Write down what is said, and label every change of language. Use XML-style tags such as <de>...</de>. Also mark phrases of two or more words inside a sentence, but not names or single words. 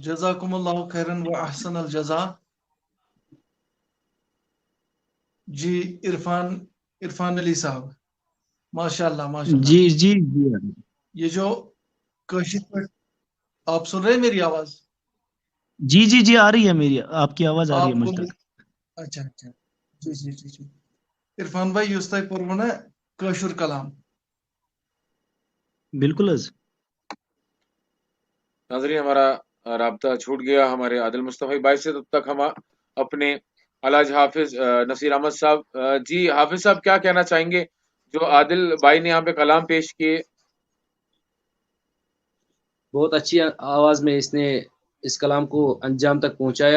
<ar>جزاکم اللہ خیرن و احسن الجزا.</ar> <ur>جی عرفان علی صاحب</ur> <ar>ماشاء اللہ ماشاء اللہ.</ar> <ur>جی جی جی یہ جو کاشر پر آپ سن رہے ہیں میری آواز؟ جی جی جی آ رہی ہے میری آپ کی آواز آ رہی ہے آپ مجھ کو تک. اچھا اچھا جی جی جی جی.</ur> <ks>عرفان بھائی یس تہ پورو نا کاشر کلام.</ks> <ur>بالکل حض. ناظرین ہمارا رابطہ چھوٹ گیا ہمارے عادل مصطفی بھائی سے. تب تک ہم اپنے الحاج حافظ نصیر احمد صاحب. جی حافظ صاحب کیا کہنا چاہیں گے جو عادل بھائی نے یہاں پہ کلام پیش کیے؟ بہت اچھی آواز میں اس نے اس کلام کو انجام تک پہنچایا.</ur>